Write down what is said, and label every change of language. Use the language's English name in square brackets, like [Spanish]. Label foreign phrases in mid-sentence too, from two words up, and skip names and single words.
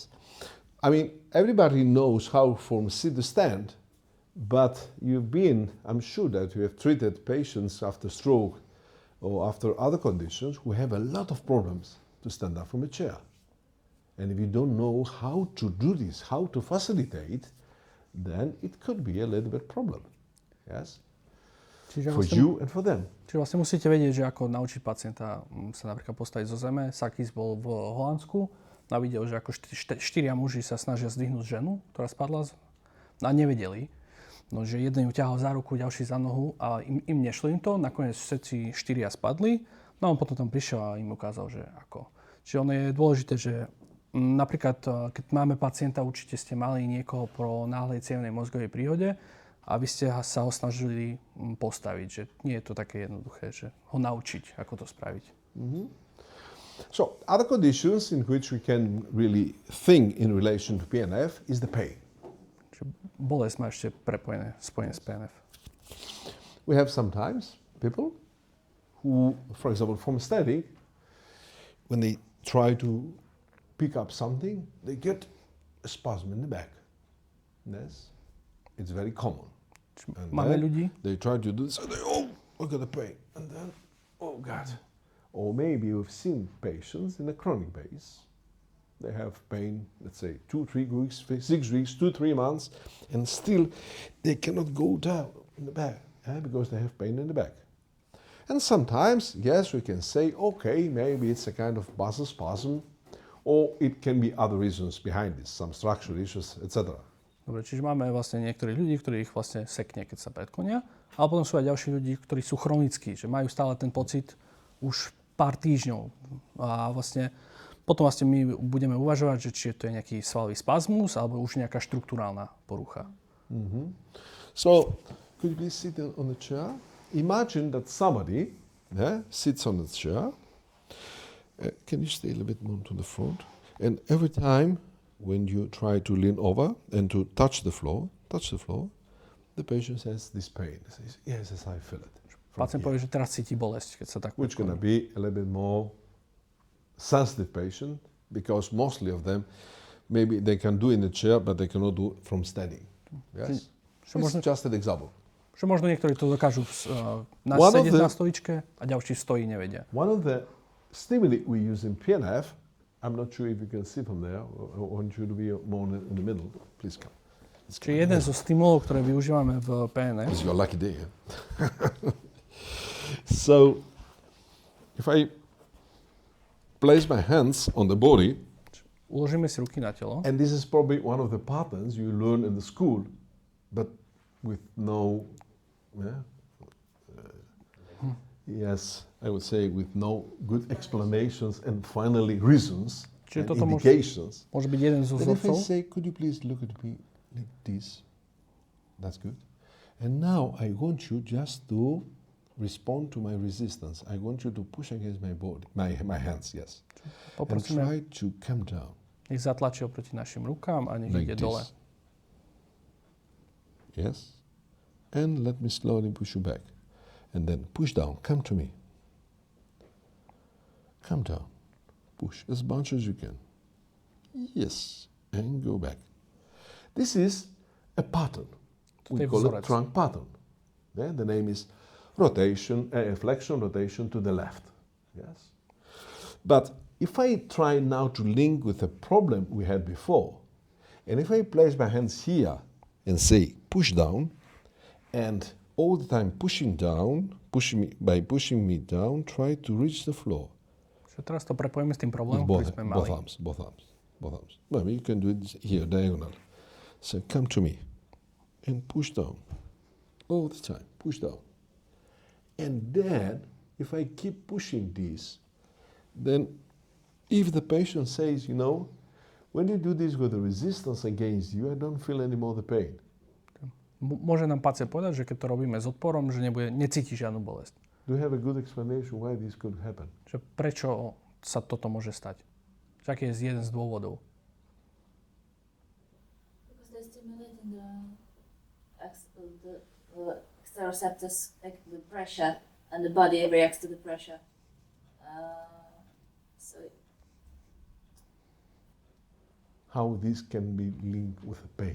[English] I mean, everybody knows how from sit to stand, but I'm sure that you have treated patients after stroke or after other conditions who have a lot of problems to stand up from a chair. And if you don't know how to do this, how to facilitate, then it could be a little bit problem. Yes? [Slovak] Čiže [English] For you and for them. [Slovak] Čiže vlastne musíte vedieť, že ako naučiť pacienta sa napríklad postaviť zo zeme. Sakis bol v Holandsku a videl, že ako 4 muži sa snažia zdvihnúť ženu, ktorá spadla a nevedeli. No, že jeden ju ťahal za ruku, ďalší za nohu a im nešlo im to. Nakoniec všetci 4 spadli. No a on potom tam prišiel a im ukázal, že ako. Čiže ono je dôležité, že napríklad, keď máme pacienta, určite ste mali niekoho pro náhlej cievnej mozgovej príhode a vy ste sa ho snažili postaviť, že nie je to také jednoduché, že ho naučiť, ako to spraviť. Mm-hmm. [English] So, other conditions in which we can really think in relation to PNF is the pain. [Slovak] Bolesť má ešte spojené s PNF. [English] We have sometimes people who, for example, from standing, when they try to pick up something, they get a spasm in the back. Yes, it's very common. And [Slovak] máme ľudí, [English] they try to do this, and they, oh, look at the pain, and then, oh God. Or maybe you've seen patients in a chronic base. They have pain, let's say, 2-3 weeks, 6 weeks, 2-3 months, and still they cannot go down in the back because they have pain in the back. And sometimes, yes, we can say, okay, maybe it's a kind of muscle spasm, or it can be other reasons behind this, some structural issues, etc. [Slovak] Dobre, čiže máme vlastne niektorých ľudí, ktorých vlastne sekne, keď sa predklonia, ale potom sú aj ďalší ľudí, ktorí sú chronickí, že majú stále ten pocit už pár týždňov. A vlastne potom vlastne my budeme uvažovať, že či to je nejaký svalový spazmus alebo už nejaká štruktúrálna porucha. Mm-hmm. [English] So, could you please sit on the chair? Imagine that somebody sits on the chair. Can you stay a little bit more to the front? And every time when you try to lean over and to touch the floor, the patient has this pain. He says, yes, I feel it. [Slovak] Pacient povie, že teraz cíti bolesť, keď sa tak [English] Which gonna be a little bit more sensitive patient, because mostly of them, maybe they can do in the chair, but they cannot do from standing. Yes? It's just an example. [Slovak] Že možno niektorí to dokážu sedieť na stoličke a ďalší stojí nevedia. [English] One of the stimuli we use in PNF, I'm not sure if you can see from there, I want you to be more in the middle. Please come. [Slovak] Čiže jeden zo stimulov, ktoré využívame v PNF. [English] It's your lucky day. So, if I place my hands on the body, [Slovak] uložíme si ruky na telo. [English] And this is probably one of the patterns you learn in the school, but with no, yes, I would say with no good explanations and finally reasons and indications. [Slovak] Môže byť jeden zo vzorcov. [English] If I say, could you please look at me like this? That's good. And now I want you just to respond to my resistance. I want you to push against my body, my hands, yes. And try to come down. [Slovak] Nech zatlačí oproti našim rukám a nech ide dole. [English] Yes. And let me slowly push you back. And then push down. Come to me. Come down. Push as much as you can. Yes. And go back. This is a pattern. We call it trunk pattern. Yeah? The name is rotation, flexion, rotation to the left. Yes. But if I try now to link with the problem we had before, and if I place my hands here and say push down, and all the time pushing pushing me down, try to reach the floor. [Slovak] So teraz to prepojíme s tým problémom, ktorý sme mali. [English] Both arms. Well, you can do it here, diagonal. So come to me and push down. All the time, push down. And then, if I keep pushing this, then if the patient says, when you do this with the resistance against you, I don't feel any more the pain. [Slovak] Môže nám pacient povedať, že keď to robíme s odporom, že necíti žiadnu bolesť. [English] Do you have a good explanation why this could happen? [Slovak] Že prečo sa toto môže stať? Aký je jeden z dôvodov? [English] Because they're stimulating the exteroceptors, like the pressure, and the body reacts to the pressure. How this can be linked with the pain?